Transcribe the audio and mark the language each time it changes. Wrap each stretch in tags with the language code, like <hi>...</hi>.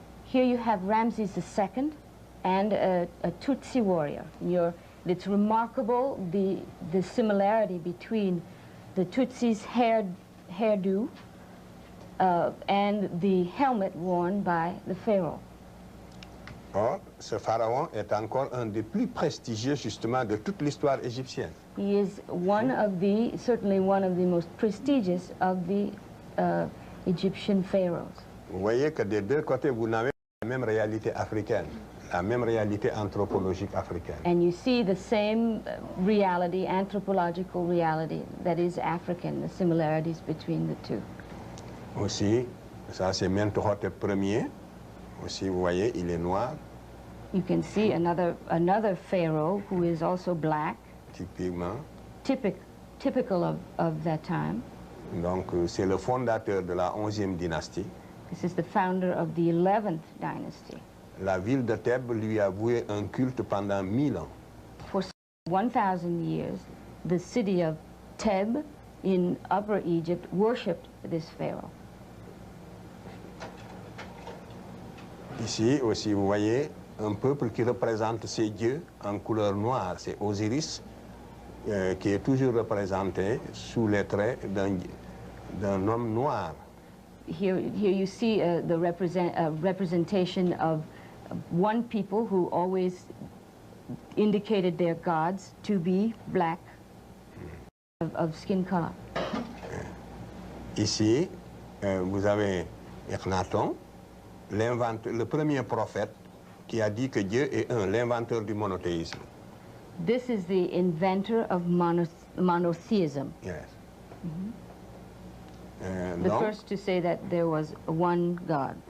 <en>Here you have Ramses II and a Tutsi warrior. It's remarkable the similarity between the Tutsi's hairdo and the helmet worn by the pharaoh.</en> <fr>Or, ce pharaon est encore un des plus prestigieux justement de toute l'histoire égyptienne.</fr> <en>He is certainly one of the most prestigious of the Egyptian pharaohs.</en> <fr>Vous voyez que des deux côtés, vous n'avez pas la même réalité africaine, la même réalité anthropologique africaine.</fr> <en>And you see the same reality, anthropological reality, that is African, the similarities between the two.</en> <fr>Aussi, ça c'est Mentuhotep Ier. Aussi, vous voyez, il est noir.</fr> <en>You can see another pharaoh who is also black,</en> <fr>Typiquement.</fr> <en>typical of that time.</en> <fr>Donc, c'est le fondateur de la 11e dynastie.</fr> <en>This is the founder of the 11th dynasty.</en> <fr>La ville de Thèbes lui a voué un culte pendant 1000 ans.</fr> <en>For 1,000 years, the city of Thebes in Upper Egypt worshipped this pharaoh.</en> <fr>Ici aussi, vous voyez un peuple qui représente ces dieux en couleur noire. C'est Osiris qui est toujours représenté sous les traits d'un homme noir.</fr> <en>Here you see the representation of one people who always indicated their gods to be black, of skin color.</en> <fr>Ici, vous avez Akhenaton, le premier prophète qui a dit que Dieu est un, l'inventeur du monothéisme.</fr> <en>This is the inventor of monotheism. Yes. The first to say that there was one God.</en>